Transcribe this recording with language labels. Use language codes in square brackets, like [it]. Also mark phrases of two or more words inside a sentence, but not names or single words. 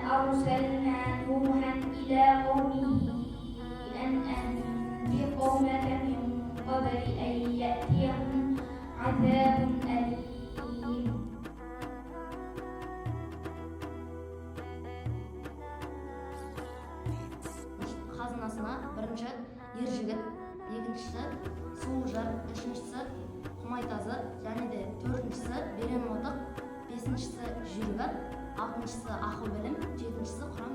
[ar] أرسلنا نوحا إلى قومه أن أنذر قومك من قبل أن يأتيهم عذاب أليم. [kk] Қазынасына бірінші ер жігіт, екіншісі суылжар, үшіншісі құмайтазы, және де төртіншісі берен отық, бесіншісі жүйрік ат, алтыншысы ақыл білім, жетіншісі құран.